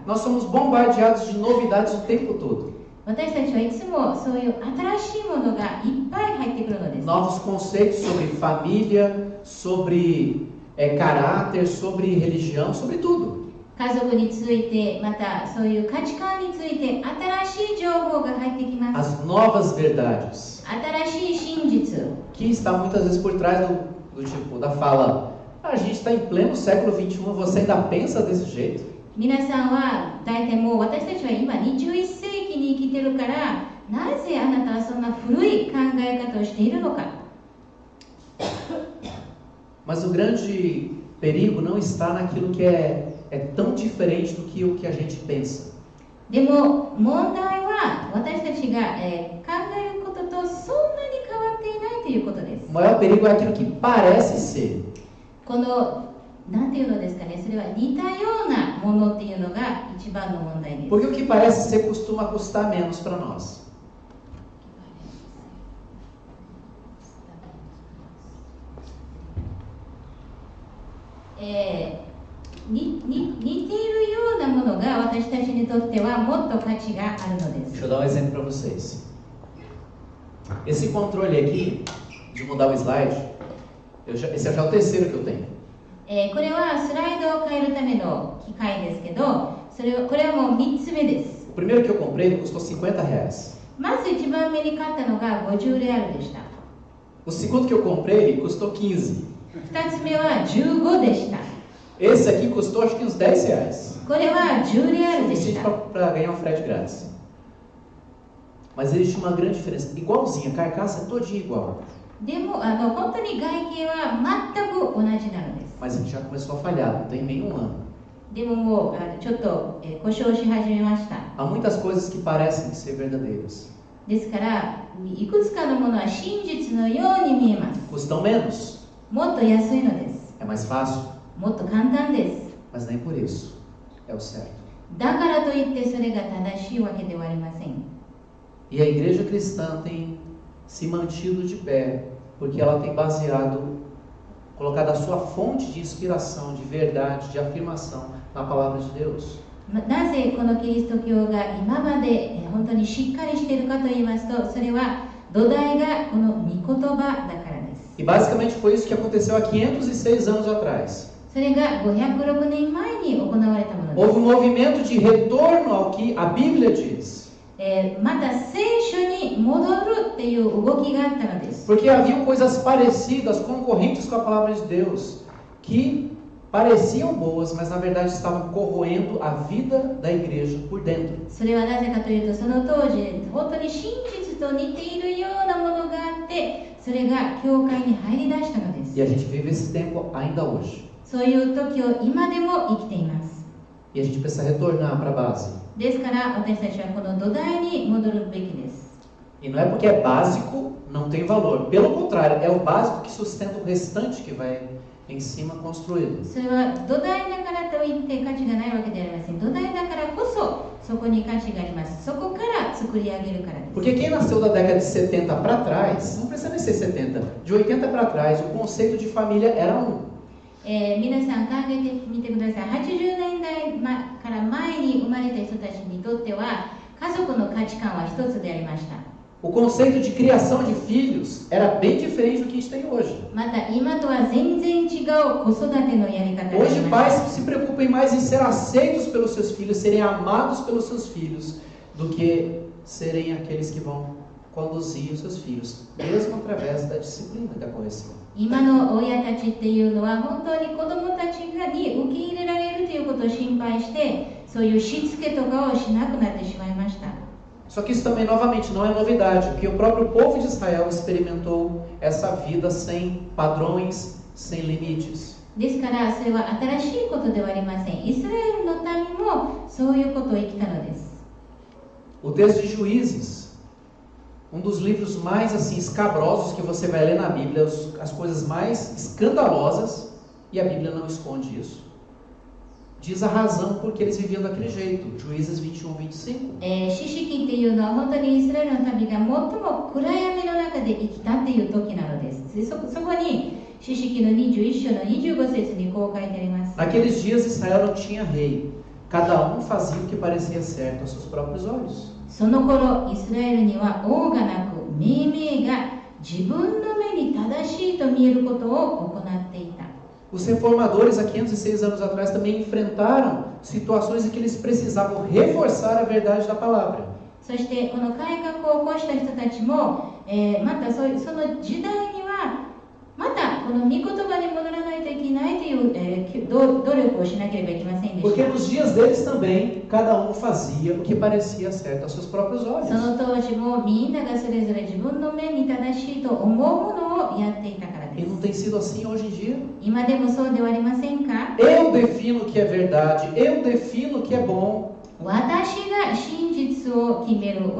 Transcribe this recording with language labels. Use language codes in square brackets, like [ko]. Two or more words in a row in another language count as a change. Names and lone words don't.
[pt] Nós somos bombardeados de novidades o tempo todo. [ja] 私たちはいつもそういう新しいものがいっぱい入ってくるのです。 [pt] Novos conceitos sobre família, sobre caráter, sobre religião, sobre tudo. [ja] 家族について、またそういう価値観について新しい情報が入ってきます。 [pt] As novas verdades. [ja] 新しい真実。 [pt] Que está muitas vezes por trás do tipo, da fala, a gente está em pleno século XXI, você ainda pensa desse jeito? [ja] 皆さんは大体もう私たちは今21世紀に生きてるから、なぜあなたはそんな古い考え方をしているのか。 [pt] Mas o grande perigo não está naquilo que é tão diferente do que o que a gente pensa. [ja] でも問題は私たちが、考えることとそんなに変わっていないということです。 [pt] O maior perigo é aquilo que parece ser. [ja] このなんていうのですかね、それは似たようなものっていうのが一番の問題です。 [pt] Porque o que parece ser costuma custar menos para nós. [ja] 似ているようなものが私たちにとってはもっと価値があるのです。 [pt] Deixa eu dar um exemplo para vocês. Esse controle aqui, de mudar o slide, esse é já o terceiro que eu tenho. [ja] これはスライドを変えるための機械ですけど、これはもう3つ目です。 [pt] O primeiro que eu comprei ele custou R$50. [ja] まず一番目に買ったのが50レアルでした。 [pt] O segundo que eu comprei ele custou 15. [ja] 2 つ目は15でした。 [pt] Esse aqui custou acho que uns R$10. [ja] これは10レアルでし [pt] Suficiente [ja] た。 [pt] para ganhar um frete grátis. Mas existe uma grande diferença. Igualzinha, a carcaça é todinha igual. [ja] でも本当に外形は全く同じなのです。 [pt] Mas a gente já começou a falhar, não tem nem um ano. [ja] でももうちょっと故障し始めました。 [pt] Há muitas coisas que parecem ser verdadeiras. [ja] ですからいくつかのものは真実のように見えます。 [pt] Custam menos. [ja] もっと安いのです。 [pt] É mais fácil? [ja] もっと簡単です。 [pt] Mas nem por isso é o certo. [ja] だからといってそれが正しいわけではありません。 [pt] E a igreja cristã tem se mantido de pé, porque ela tem colocado a sua fonte de inspiração, de verdade, de afirmação na palavra de Deus. [ja] なぜこのキリスト教が今まで本当にしっかりしているかと言いますと、それは土台がこの御言葉だからです。 [pt] E basicamente foi isso que aconteceu há 506 anos atrás. [ja] それが506年前に行われたものです。 [pt] Houve movimento de retorno ao que a Bíblia diz. [ja] また聖書に戻るっていう動きがあったのです。 [pt] Porque haviam coisas parecidas, concorrentes com a palavra de Deus, que pareciam boas, mas na verdade estavam corroendo a vida da igreja por dentro. [ja] それはなぜかというと、その当時本当に真実と似ているようなものがあって、それが教会に入り出したのです。 [pt] E a gente vive esse tempo ainda hoje. [ja] そういう時を今でも生きています。 [pt] E a gente precisa retornar para a base. [ja] ですから私たちはこの土台に戻るべきです。 [pt] E não é porque é básico, não tem valor. Pelo contrário, é o básico que sustenta o restante que vai em cima construído. [ja] それは土台だからといって価値がないわけではありません。土台だからこそそこに価値があります。そこから作り上げるからです。 [pt] Porque quem nasceu da década de 70 para trás, não precisa nem ser 70, de 80 para trás, o conceito de família era um. [ja] 皆さん考えてみてください。80年代から前に生まれた人たちにとっては家族の価値観は一つでありました。 [pt] O conceito de criação de filhos era bem diferente do que a gente tem hoje. [ja] また今とは全然違う子育てのやり方がありま [pt] Hoje [ja] した。 [pt] pais se preocupem mais em ser aceitos pelos seus filhos, serem amados pelos seus filhos, do que serem aqueles que vão conduzir os seus filhos, mesmo através da disciplina e da correção. [ja] 今の親たちっていうのは本当に子どもたちに受け入れられるということを心配して、そういうしつけとかをしなくなってしまいました。 [pt] Só que isso também, novamente, não é novidade, porque o próprio povo de Israel experimentou essa vida sem padrões, sem limites. [ja] ですからそれは新しいことではありません。イスラエルの民もそういうことを生きたのです。 [pt] O texto de Juízes, um dos livros mais assim escabrosos que você vai ler na Bíblia, as coisas mais escandalosas, e a Bíblia não esconde isso. Diz a razão por que eles viviam daquele jeito. Juízes 21, 25. [ja] 四式っていうのは本当にイスラエルの民が最も暗闇の中で生きたっていう時なのです。そこに四式の21章の25節にこう書いてあります。 [pt] Naqueles dias Israel não tinha rei. Cada um fazia o que parecia certo aos seus próprios olhos. [ja] その頃イスラエルには王がなく、命名が自分の目に正しいと見えることを行っていた。 [pt] Os reformadores há 506 anos atrás também enfrentaram situações em que eles precisavam reforçar a verdade da palavra. [ja] そしてこの改革を起こした人たちも、またその時代にはまたこの御言葉に戻らないといけないという、努力をしなければいけませんでし [pt] Porque [ja] た。 [pt] nos dias deles também, cada um fazia o que parecia certo aos seus próprios olhos. [ja] その当時もみんながそれぞれ自分の目に正しいと思うものをやっていたからで [pt] E [ja] す。 [pt] não tem sido assim hoje em dia. [ja] 今でもそうではありませんか？ [pt] Eu defino o que é verdade, eu defino o que é bom. [ja] 私が真実を決める。